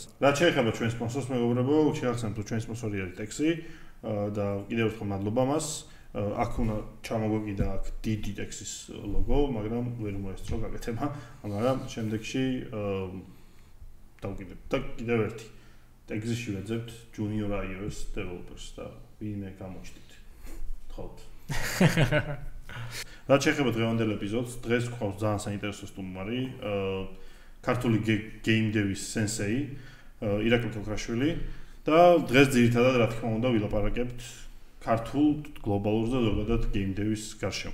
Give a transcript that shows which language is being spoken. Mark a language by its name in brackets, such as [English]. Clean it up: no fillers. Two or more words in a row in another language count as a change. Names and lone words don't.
[Georgian] რაც შეეხება ჩვენ სპონსორს მეგობრებო, შეგახსენებთ რომ ჩვენი სპონსორი არის Texi და კიდევ ერთხელ მადლობა მას. აქ უნდა ჩამოგვეკიდა აქ დიდი Texis ლოგო, მაგრამ ვერ მოესწრო გაკეთება, მაგრამ შემდეგში დავკიდებ და კიდევ ერთი Texis-ში ვეძებთ [English] junior iOS developers [Georgian] და ვინმე გამოჩდით. თხოვთ. რაც შეეხება დღევანდელ ეპიზოდს, დღეს გვყავს ძალიან საინტერესო სტუმარი, ქართული [English] game dev- [Georgian] ის sensei, ირაკლი თოქრაშვილი და დღეს ძირითადად რა თქმა უნდა ვილაპარაკებთ ქართულ გლობალურ და ზოგადად [English] game dev- [Georgian] ის გარშემო.